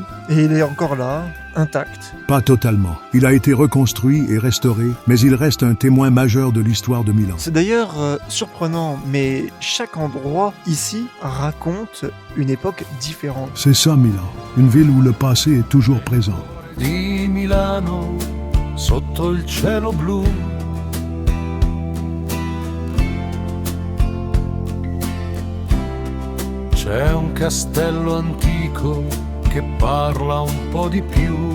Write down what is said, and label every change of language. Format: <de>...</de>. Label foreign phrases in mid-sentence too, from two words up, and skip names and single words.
<fr>Et il est encore là, intact. Pas totalement. Il a été reconstruit et restauré, mais il reste un témoin majeur de l'histoire de Milan. C'est d'ailleurs surprenant, mais chaque endroit ici raconte une époque différente. C'est ça Milan, une ville où le passé est toujours présent.</fr> <it>Di Milano sotto il cielo blu. C'è un castello antico che parla un po' di più.</it>